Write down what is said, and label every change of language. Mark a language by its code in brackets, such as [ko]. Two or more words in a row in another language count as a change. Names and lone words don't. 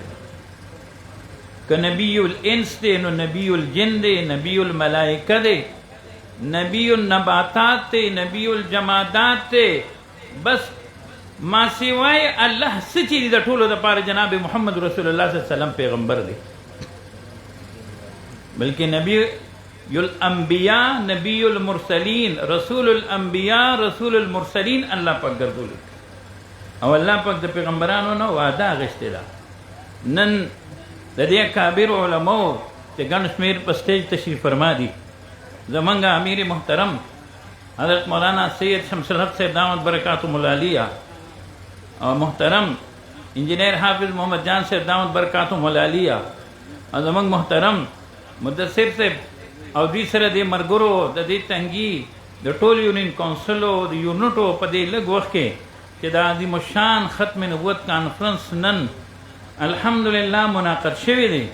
[ps] که [ar] نبی الانس [ps] دی نو [ar] نبی الجن [ps] دی، [ar] نبی الملائکه [ps] دی، [ar] نبی النباتات [ps] دی، [ar] نبی الجمادات [ps] دی. بس ما سوای الله څه چې دي د ټولو د پاره جناب محمد رسول الله [ar] صلی الله علیه وسلم [ps] پیغمبر دی. بلکې [ar] نبی الانبیاء، نبی المرسلین، رسول الانبیاء، رسول المرسلین [ps] الله پاک ګرځولی. او الله پاک د پیغمبرانو نه وعده اخیستې ده. نن د دې کابر علماو چې ګڼ شمېر په سټیج تشریف فرما دي، زمونږ امیر محترم حضرت مولانا سید شمس الحق صاحب [ar] دامت برکاتهم العالیہ، [ps] او محترم انجینئر حافظ محمد جان صاحب [ar] دامت برکاتهم العالیہ، [ps] او زمونږ محترم مدثر صاحب، او دوی سره د مرګرو د دې تنګي د ټول یونین کونسلو د یونټو په دې لږ وخت کې چې د عظیم الشان ختم نبوت کانفرنس نن الحمدلله منعقد شوی دی.